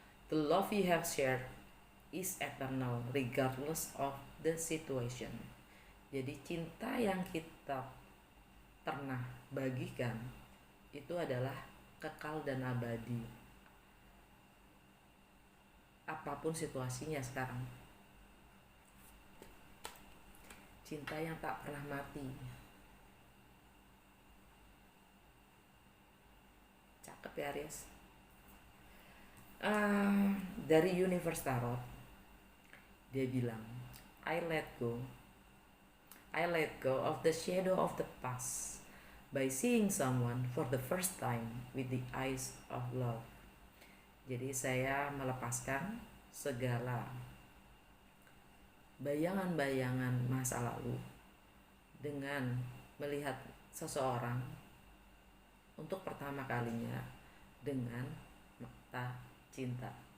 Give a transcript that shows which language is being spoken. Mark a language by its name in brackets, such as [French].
[English] The love you have shared is eternal regardless of the situation. [Indonesian] Jadi cinta yang kita pernah bagikan itu adalah kekal dan abadi apapun situasinya sekarang. Cinta yang tak pernah mati. Cakep ya Aries. Eh, dari Universe Tarot dia bilang, [English] I let go, I let go of the shadow of the past by seeing someone for the first time with the eyes of love. [Indonesian] Jadi saya melepaskan segala bayangan-bayangan masa lalu dengan melihat seseorang untuk pertama kalinya dengan mata cinta.